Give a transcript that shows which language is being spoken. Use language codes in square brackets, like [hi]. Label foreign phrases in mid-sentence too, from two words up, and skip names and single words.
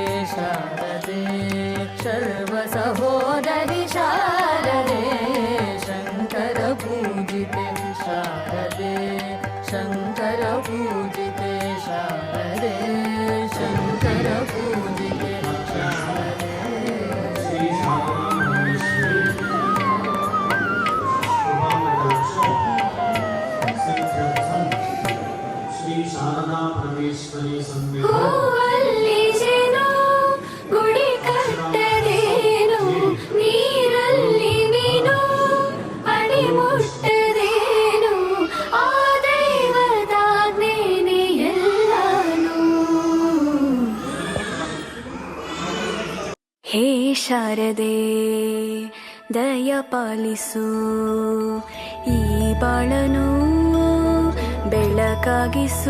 [sa] शारदे सर्वसहोदरि शारदे शङ्करपूजिते शारदे शङ्करपूजिते शारदे शङ्करपूजिते शारदे श्री शारदा परमेश्वरी सन्निधि [kn] ಹೂವಲ್ಲಿಸೆನು ಗುಡಿ ಕಟ್ಟದೇನು ನೀರಲ್ಲಿ ಮೀನು ಅಡಿ ಮುಟ್ಟದೇನು ಆ ದೈವದಾಜ್ಞೆನೇ ಎಲ್ಲಾನು. ಹೇ ಶಾರದೆ ದಯ ಪಾಲಿಸು ಈ ಬಾಳನು ಬೆಳಕಾಗಿಸು.